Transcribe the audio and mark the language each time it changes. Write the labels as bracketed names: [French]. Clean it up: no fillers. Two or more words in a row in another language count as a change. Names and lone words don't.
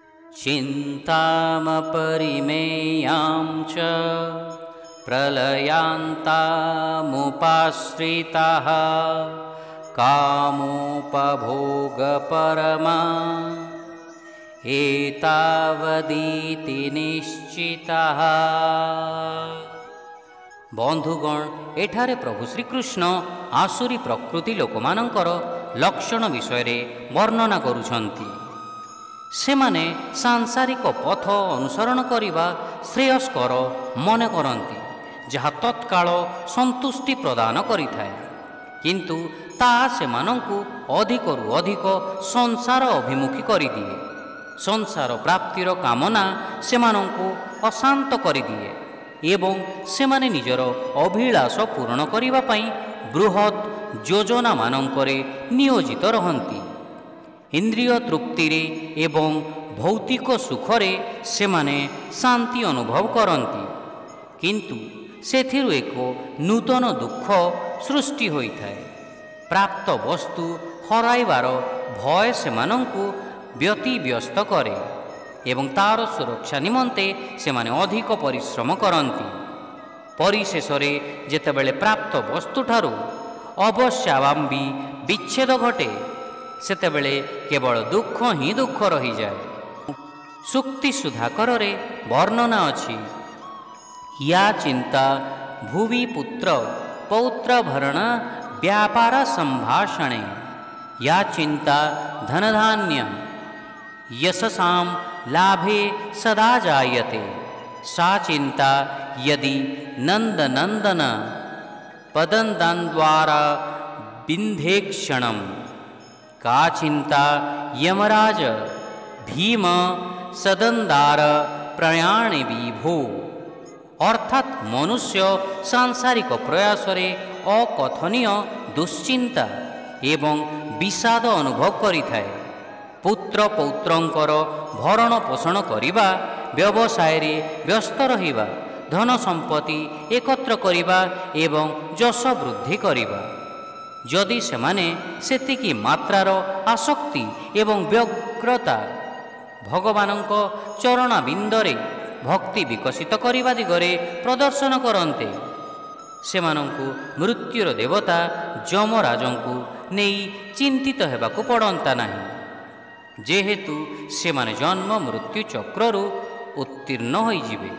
[Sanskrit] चिन्तामपरिमेयां च प्रलयान्तामुपाश्रिताः कामोपभोगपरमा एतावदीति निश्चितः। [Odia] ବନ୍ଧୁଗଣ, ଏଠାରେ ପ୍ରଭୁ ଶ୍ରୀକୃଷ୍ଣ ଆସୁରୀ ପ୍ରକୃତି ଲୋକମାନଙ୍କର ଲକ୍ଷଣ ବିଷୟ ବର୍ଣ୍ଣନା କରୁଛନ୍ତି। ସେମାନେ ସାଂସାରିକ ପଥ ଅନୁସରଣ କରିବା ଶ୍ରେୟସ୍କର ମନେ କରନ୍ତି, ଯାହା ତତ୍କାଳ ସନ୍ତୁଷ୍ଟି ପ୍ରଦାନ କରିଥାଏ, କିନ୍ତୁ ତାହା ସେମାନଙ୍କୁ ଅଧିକରୁ ଅଧିକ ସଂସାର ଅଭିମୁଖୀ କରିଦିଏ। ସଂସାର ପ୍ରାପ୍ତିର କାମନା ସେମାନଙ୍କୁ ଅଶାନ୍ତ କରିଦିଏ ଏବଂ ସେମାନେ ନିଜର ଅଭିଳାଷ ପୂର୍ଣ୍ଣ କରିବା ପାଇଁ ବୃହତ ଯୋଜନା ମାନଙ୍କରେ ନିୟୋଜିତ ରହନ୍ତି। ଇନ୍ଦ୍ରିୟ ତୃପ୍ତିରେ ଏବଂ ଭୌତିକ ସୁଖରେ ସେମାନେ ଶାନ୍ତି ଅନୁଭବ କରନ୍ତି, କିନ୍ତୁ ସେଥିରୁ ଏକ ନୂତନ ଦୁଃଖ ସୃଷ୍ଟି ହୋଇଥାଏ। ପ୍ରାପ୍ତ ବସ୍ତୁ ହରାଇବାର ଭୟ ସେମାନଙ୍କୁ ବ୍ୟତିବ୍ୟସ୍ତ କରେ ଏବଂ ତାର ସୁରକ୍ଷା ନିମନ୍ତେ ସେମାନେ ଅଧିକ ପରିଶ୍ରମ କରନ୍ତି। ପରିଶେଷରେ ଯେତେବେଳେ ପ୍ରାପ୍ତ ବସ୍ତୁଠାରୁ ଅବଶ୍ୟମ୍ଭାବୀ ବିଚ୍ଛେଦ ଘଟେ, ସେତେବେଳେ କେବଳ ଦୁଃଖ ହିଁ ଦୁଃଖ ରହିଯାଏ। ସୁକ୍ତି ସୁଧାକରେ ବର୍ଣ୍ଣନା ଅଛି, [Sanskrit] या चिंता भुवि पुत्र पौत्र भरण व्यापार संभाषणे, या चिंता धनधान्य यशसां लाभे सदा जायते, सा चिंता यदि नंदनंदन पदंदान्द्वारा बिंधेक्षणम, का चिंता यमराज भीम सदंदार प्रयाणे विभो। [Odia] ଅର୍ଥାତ ମନୁଷ୍ୟ ସାଂସାରିକ ପ୍ରୟାସରେ ଅକଥନୀୟ ଦୁଶ୍ଚିନ୍ତା ଏବଂ ବିଷାଦ ଅନୁଭବ କରିଥାଏ। ପୁତ୍ର ପୌତ୍ରଙ୍କର ଭରଣ ପୋଷଣ କରିବା, ବ୍ୟବସାୟରେ ବ୍ୟସ୍ତ ରହିବା, ଧନ ସମ୍ପତ୍ତି ଏକତ୍ର କରିବା ଏବଂ ଯଶ ବୃଦ୍ଧି କରିବା। ଯଦି ସେମାନେ ସେତିକି ମାତ୍ରାର ଆସକ୍ତି ଏବଂ ବ୍ୟଗ୍ରତା ଭଗବାନଙ୍କ ଚରଣାରବିନ୍ଦରେ ଭକ୍ତି ବିକଶିତ କରିବା ଦିଗରେ ପ୍ରଦର୍ଶନ କରନ୍ତେ, ସେମାନଙ୍କୁ ମୃତ୍ୟୁର ଦେବତା ଯମରାଜଙ୍କୁ ନେଇ ଚିନ୍ତିତ ହେବାକୁ ପଡ଼ନ୍ତା ନାହିଁ, ଯେହେତୁ ସେମାନେ ଜନ୍ମ ମୃତ୍ୟୁ ଚକ୍ରରୁ ଉତ୍ତୀର୍ଣ୍ଣ ହୋଇ ଯିବେ।